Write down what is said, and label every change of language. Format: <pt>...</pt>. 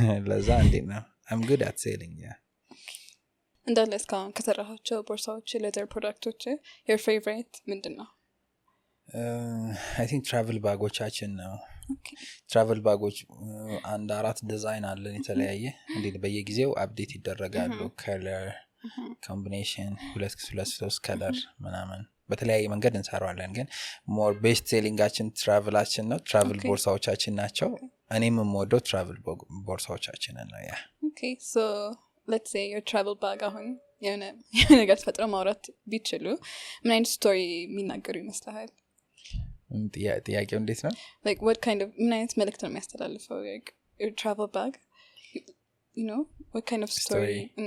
<am>ለዛ እንዴት ነው</am> <en>I'm good at selling</en> <am>እንዳለ እስካሁን ከሰራሃቸው ቦርሳዎች ሌዘር ፕሮዳክቶች</am> <en>your favorite</en> <am>ምንድን ነው</am> <en>I think</en> <am>travel ባጎቻችን ነው travel ባጎች አንድ 4 ዲዛይን አለን የተለያየ እንዴት በየጊዜው አፕዴት ይደረጋሉ ከለር ኮምቢኔሽን 2-3 ከለር ምናምን በተለያየ መንገድ እንሰራዋለን ግን ሞር ቤስት ሴሊንጋችን ትራቭላችን ነው ትራቭል ቦርሳዎቻችን ናቸው እኔም የምወደው ትራቭል ቦርሳዎቻችን ነው ያ</am> <en>okay so let's say your travel bag</en> <am>አሁን የሆነ ነገር ተፈጥሮ ማውራት ቢችሉ ምን አይነት ስቶሪ የሚናገሩ ይመስልሃል ጥያቄው እንዴት ነው</am> <en>like what kind of</en> <am>ምን አይነት መልእክት ነው የሚያስተላልፈው</am> <en>like your travel bag you know what kind of story.</en>